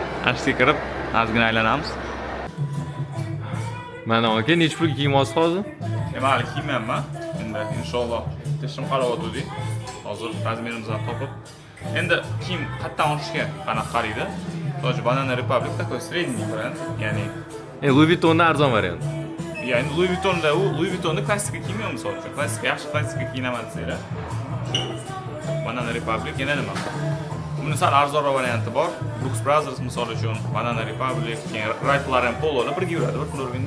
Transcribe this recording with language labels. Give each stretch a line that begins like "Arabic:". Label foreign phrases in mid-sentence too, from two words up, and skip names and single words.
Uzbek: Ashga kirib, ozgina aylanamiz. Mana aka, necha pulga kiymoqsiz hozir? Mayli kiymayman. Endi inshaalloh tishim qarovotdi. Hozir razmerimizni topib. Endi kiyim qayerdan olishga qanaqa qaraydi? To'g'ri,
Russian: Banana Republic такой средний бренд,
Uzbek: ya'ni Louis Vuitton'dan arzon variant. ya'ni Louis Vuitton'da klassika kiymayman misol uchun. Yaxshi klassika kiyinaman desanglar. Banana Republic yana nima? Buni sal arzonroq varianti bor. Brooks Brothers misol uchun Banana Republic, Ralph Lauren Pololar birga yuradi, bir pul urganda.